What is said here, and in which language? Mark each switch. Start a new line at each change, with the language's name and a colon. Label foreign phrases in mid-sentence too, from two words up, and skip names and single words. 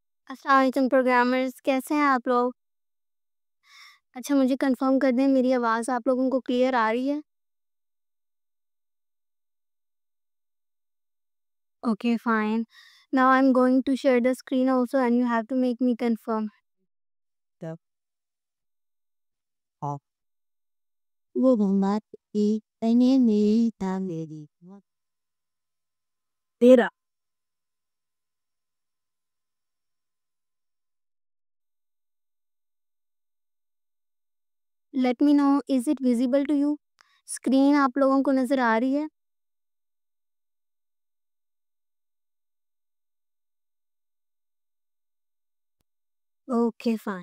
Arabic: السلام علیکم
Urdu: پروگرامرز، کیسے ہیں آپ لوگ؟ اچھا مجھے کنفرم کر دیں میری آواز آپ لوگوں کو کلیئر آ رہی ہے?
English: Okay fine. Now I am going to share the screen also and you have to make me confirm. Tập học vô cùng mát đi tay nhé đi tam đề đi तेरा Let me know is it visible to you?
Urdu: اسکرین آپ لوگوں کو نظر آ رہی ہے?
English: Okay fine.